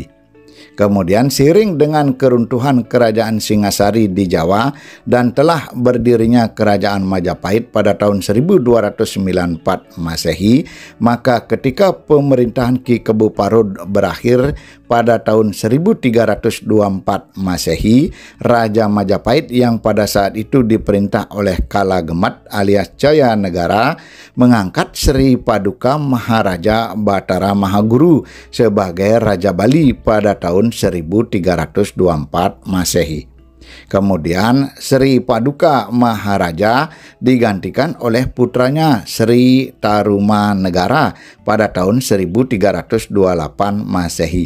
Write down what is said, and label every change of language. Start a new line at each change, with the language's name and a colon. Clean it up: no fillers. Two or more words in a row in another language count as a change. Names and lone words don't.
Indonesian: Kemudian seiring dengan keruntuhan kerajaan Singasari di Jawa dan telah berdirinya kerajaan Majapahit pada tahun 1294 Masehi, maka ketika pemerintahan Ki Kebu Parud berakhir pada tahun 1324 Masehi, Raja Majapahit yang pada saat itu diperintah oleh Kala Gemat alias Jaya Negara mengangkat Sri Paduka Maharaja Batara Mahaguru sebagai Raja Bali pada tahun 1324 Masehi. Kemudian Sri Paduka Maharaja digantikan oleh putranya Sri Tarumanegara pada tahun 1328 Masehi.